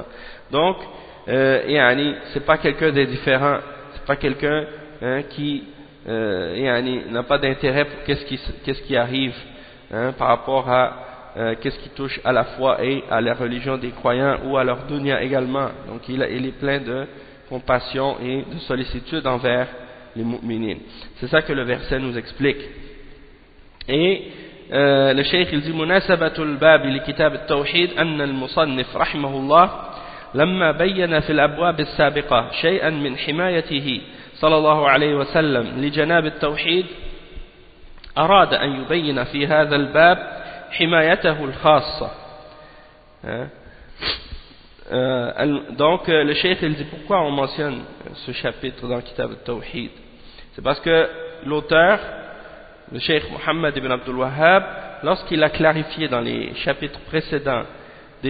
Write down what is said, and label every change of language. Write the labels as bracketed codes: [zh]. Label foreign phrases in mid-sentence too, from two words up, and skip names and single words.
[fr] Donc c'est pas quelqu'un d'indifférent, c'est pas quelqu'un qui n'a pas d'intérêt pour qu'est-ce qui arrive par rapport à qu'est-ce qui touche à la foi et à la religion des croyants ou à leur dunya également. Donc il est plein de compassion et de sollicitude envers les mu'minines. C'est ça que le verset nous explique. Et le cheikh il dit [ar] مناسبة الباب لكتاب التوحيد أن المصنف رحمه الله لما بين في الأبواب السابقة شيئا من حمايته صلى الله عليه وسلم لجناب التوحيد أراد أن يبين في هذا الباب حمايته الخاصة. [fr] Donc le cheikh il dit pourquoi on mentionne ce chapitre dans le Kitab al-Tawhid. C'est parce que l'auteur, le cheikh Mohammed ibn Abdul Wahhab, lorsqu'il a clarifié dans les chapitres précédents des